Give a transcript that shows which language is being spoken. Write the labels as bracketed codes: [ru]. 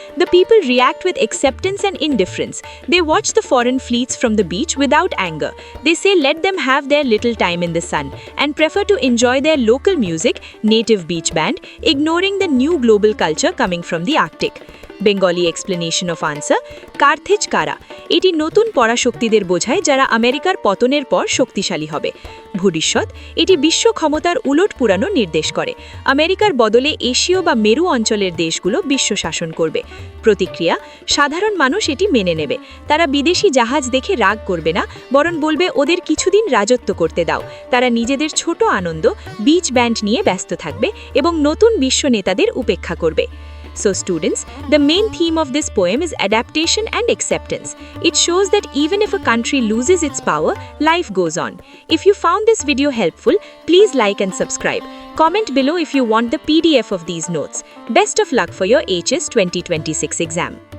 [en] The people react with acceptance and indifference. They watch the foreign fleets from the beach without anger. They say let them have their little time in the sun and prefer to enjoy their local music, native beach band, ignoring the new global culture coming from the Arctic. Bengali explanation of answer. [bn] Carthage কারা? এটি নতুন পরাশক্তিদের বোঝায় যারা আমেরিকার পতনের পর শক্তিশালী হবে। ভবিষ্যৎ। এটি বিশ্ব ক্ষমতার উলট পুরানো নির্দেশ করে। আমেরিকার বদলে এশীয় বা মেরু অঞ্চলের দেশগুলো বিশ্ব শাসন করবে। প্রতিক্রিয়া। সাধারণ মানুষ এটি মেনে নেবে। তারা বিদেশি জাহাজ দেখে রাগ করবে না, বরং বলবে ওদের কিছুদিন রাজত্ব করতে দাও। তারা নিজেদের ছোট আনন্দ, বিচ ব্যান্ড নিয়ে ব্যস্ত থাকবে এবং নতুন বিশ্ব নেতাদের উপেক্ষা করবে। [en] So students, the main theme of this poem is adaptation and acceptance. It shows that even if a country loses its power, life goes on. If you found this video helpful, please like and subscribe. Comment below if you want the PDF of these notes. Best of luck for your HS 2026 exam.